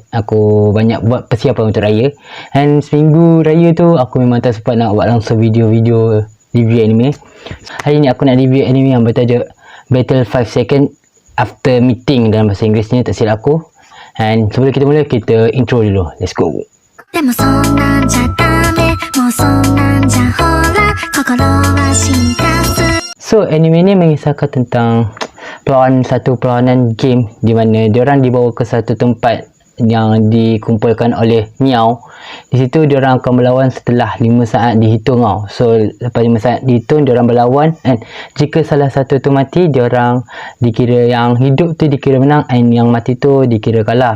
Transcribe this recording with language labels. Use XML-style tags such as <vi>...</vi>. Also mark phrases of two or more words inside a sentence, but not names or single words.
<ms>Aku banyak buat persiapan untuk raya. And seminggu raya tu aku memang tak sempat nak buat langsung video-video review anime. Hari ni aku nak review anime yang bertajuk Battle 5 Seconds After Meeting dalam bahasa Inggerisnya, tak silap aku. And sebelum kita mula, kita intro dulu.</ms> <en>Let's go.</en> <ja>でもそんなんじゃダメもうそんなんじゃほら心は進化する</ja> <ms>So anime ni mengisahkan tentang satu perlawanan game di mana diorang dibawa ke satu tempat yang dikumpulkan oleh Miao. Di situ diorang akan berlawan setelah 5 saat dihitung tau. So lepas 5 saat dihitung diorang berlawan, and jika salah satu tu mati, diorang dikira yang hidup tu dikira menang, and yang mati tu dikira kalah.</ms>